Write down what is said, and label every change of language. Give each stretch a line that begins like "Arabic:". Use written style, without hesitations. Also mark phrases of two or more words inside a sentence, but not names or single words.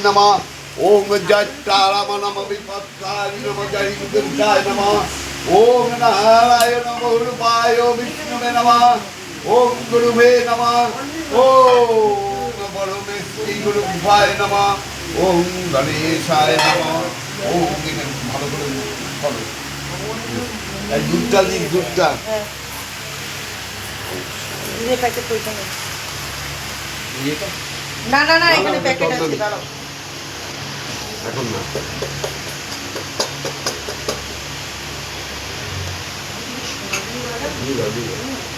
Sanskrit: নমঃ ওম জয়তারাম নমঃ বিপত্তারি নমঃ জয় দুর্গায় নমঃ ওম নারায়ণ রূপায় বিষ্ণুবে নমঃ ওম গুরুবে নমঃ ওম পরমেশ্বরী গুরুভায় নমঃ ওম গণেশায় নমঃ ওম
Bangla: ভালো করে বলো এই দুধটা দিন দুধটা প্যাকেট পয়সা না না না, এখানে প্যাকেট আছে, দাঁড়াও। এখন না দাও দিয়ে দাও।